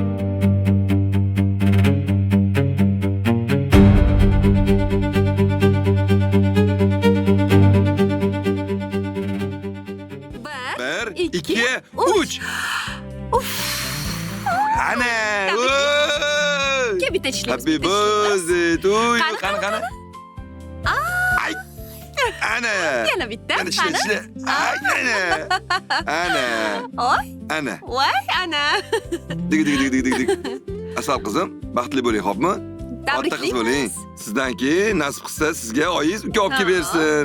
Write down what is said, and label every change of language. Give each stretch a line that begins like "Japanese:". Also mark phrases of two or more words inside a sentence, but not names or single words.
Uzbek: Bir, ikki, uch. Ana! Bitta ishlaymiz.
English: Happy birthday to you.
Uzbek: Qani. Ay. Ana. Yana bitta. Ana ishla. Ay, ana. Oy. Ana. Voy, ana. Dig. Asal qizim, baxtli bo'ling, xo'pmi? Katta qiz bo'ling. Sizdan keyin nasib qilsa sizga oyiz uka olib kelib bersin.